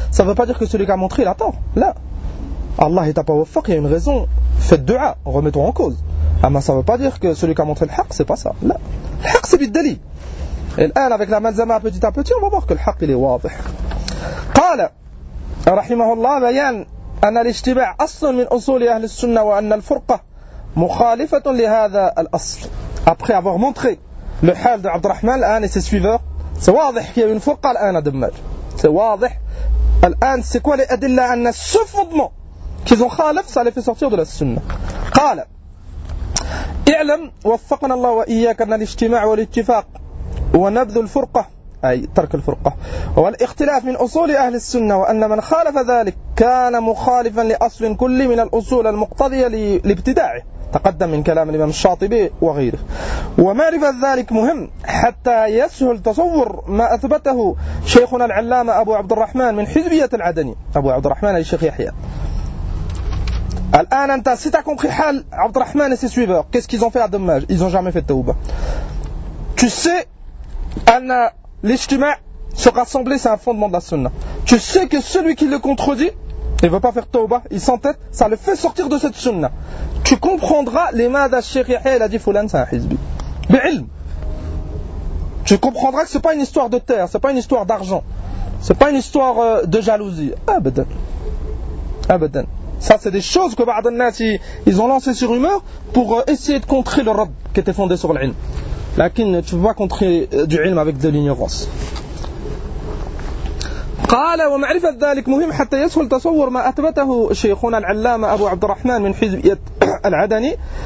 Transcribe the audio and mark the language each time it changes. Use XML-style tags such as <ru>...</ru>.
<fr>Ça ne veut pas dire que celui qui a montré, il a tort. Là. Allah est à pawafak, il y a une raison. Faites dua, remettons en cause. Ah, mais ça ne veut pas dire que celui qui a montré le haq, c'est pas ça. Là. Le haq, c'est bid-dali. Et l'al, avec la malzama petit à petit, on va voir que le haq, il est wadih.</fr> <ar>Qala, rahimahullah, bayan. أن الاجتباع أصل من أصول أهل السنة وأن الفرقة مخالفة لهذا الأصل.</ar> <fr>Après avoir montré le hal de عبد الرحمن</fr> <ar>الآن</ar> <fr>et ses suiveurs, c'est</fr> <ar>واضح</ar> <fr>qu'il y a une</fr> <ar>فرقة الآن</ar> <fr>à Dammar. C'est واضح.</fr> <ar>الآن</ar> <fr>c'est quoi les</fr> <ar>أدلة أن</ar> <fr>ce fondement qu'ils ont</fr> <ar>خالف,</ar> <fr>ça les fait sortir de la</fr> <ar>سنة. قال اعلم وفقنا الله وإياك أن الاجتماع والاتفاق ونبذ الفرقة أي ترك الفرقة. والاختلاف من أصول أهل السنة وأن من خالف ذلك كان مخالفا لأصل كل من الأصول المقتضية لابتداعه، تقدم من كلام الإمام الشاطبي وغيره. ومعرفة ذلك مهم حتى يسهل تصور ما أثبته شيخنا العلامة أبو عبد الرحمن من حزبية العدني، أبو عبد الرحمن أي شيخ يحيى. الآن أنت ستكون في حال عبد الرحمن</ar> <fr>et ses suiveurs. Qu'est-ce qu'ils ont fait à dommage? Ils ont jamais fait tawba. Tu sais</fr> <ar>أن الاجتماع</ar> <fr>se rassembler c'est un fondement de la sunna. Tu sais que celui qui le contredit il ne veut pas faire tawba, il s'entête, ça le fait sortir de cette sunna. Tu comprendras</fr> <ar>لماذا الشيخ يحيى</ar> <fr>a dit</fr> <ar>فلان</ar> <fr>c'est un</fr> <ar>حزبي بعلم.</ar> <fr>Tu comprendras que c'est pas une histoire de terre, c'est pas une histoire d'argent, c'est pas une histoire de jalousie.</fr> <ar>Abadan, abadan.</ar> <fr>Ça c'est des choses que</fr> <ar>بعض الناس</ar> <fr>ils ont lancé sur humeur pour essayer de contrer le rad qui était fondé sur l'ilm.</fr> <ar>لكن</ar> <fr>tu peux pas contrer du ilm avec de l'ignorance.</fr> <ar>قال ومعرفة ذلك مهم حتى يسهل تصور ما أثبته شيخنا العلامة أبو عبد الرحمن من حزبية العدني.</ar>